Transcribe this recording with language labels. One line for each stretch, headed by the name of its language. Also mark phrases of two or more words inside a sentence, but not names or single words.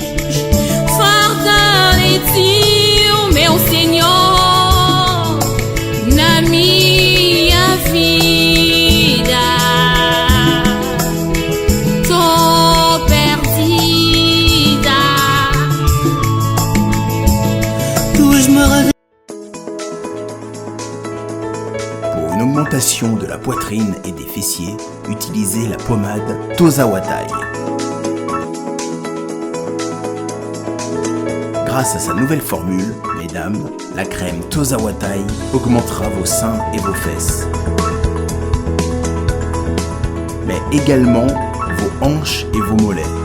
Portuguese: Fortalece o meu Senhor na minha vida. Tô perdida. Tuas maravilhas.
French: Pour une augmentation de la poitrine et des fessiers, utilisez la pommade Tozawatai. Grâce à sa nouvelle formule, mesdames, la crème Tozawatai augmentera vos seins et vos fesses, mais également vos hanches et vos mollets.